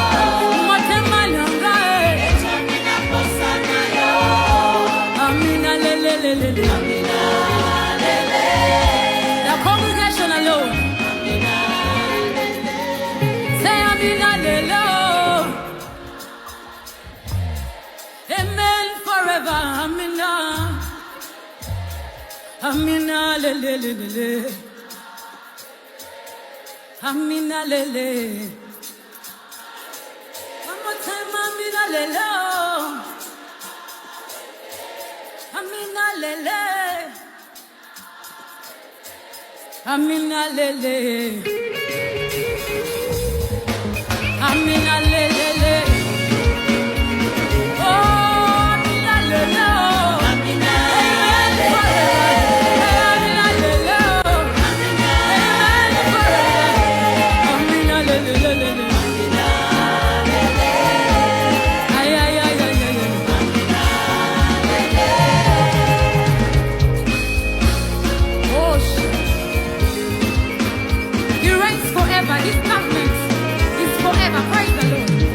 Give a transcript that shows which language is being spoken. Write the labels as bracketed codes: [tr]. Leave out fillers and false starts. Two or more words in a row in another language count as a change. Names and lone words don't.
[en] The congregation alone. Say [sw] Amina Lelo. [en] Amen forever. [sw] Amina. Amina Lele. Amina Lele. [en] One more time, [sw] Amina Lelo. Amina lele, amina lele, amina lele, oh amina lele, amina lele, amina lele, amina lele, amina lele, ay ay ay ay ay. [en] Forever, this government is forever. Praise the Lord.